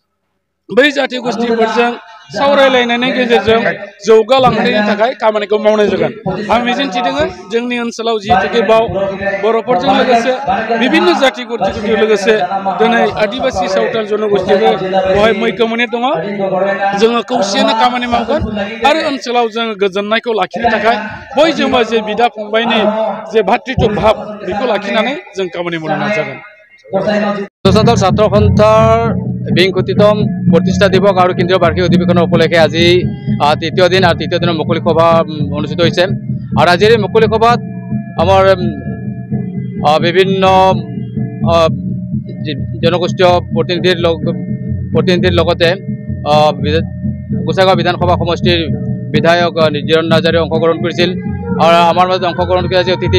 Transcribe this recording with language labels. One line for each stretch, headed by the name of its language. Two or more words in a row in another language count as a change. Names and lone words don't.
Bodo: बै जाति गोष्ठीफोरजों सावरायलायनायनि गेजेरजों जौगालांनायनि थाखाय खामानिखौ मावनाय जागोन आं मिजिंथिदों जोंनि ओनसोलाव जिहेतुके बर'फोरजों लोगोसे बिभिन्न जाति गोष्ठीफोरजों लोगोसे दिनै आदिबासी सावताल जनगोष्ठीबो बेवहाय मैखोमै दङ जोङो खौसेयैनो खामानि मावगोन आरो ओनसोलाव जोङो गोजोननायखौ लाखिनो थाखाय बयजोंबो जे बिदा फंबायनि जे भातृत्व भाब बेखौ लाखिनानै जों खामानि मावनो नाजागोन
Assamese: सान्ताल ছাত্ৰ সন্থাৰ ২৫তম প্ৰতিষ্ঠা দিৱস আৰু কেন্দ্ৰীয় বাৰ্ষিক অধিৱেশনৰ উপলক্ষে আজি তৃতীয় দিন আৰু তৃতীয় দিনৰ মুকলি সভা অনুষ্ঠিত হৈছে আৰু আজিৰ এই মুকলি সভাত আমাৰ বিভিন্ন জনগোষ্ঠীয় প্ৰতিনিধিৰ লগতে গোসাইগাঁও বিধানসভা সমষ্টিৰ বিধায়ক নিৰঞ্জন নাৰ্জাৰীয়ে অংশগ্ৰহণ কৰিছিল আৰু আমাৰ মাজত অংশগ্ৰহণ কৰি আজি অতিথি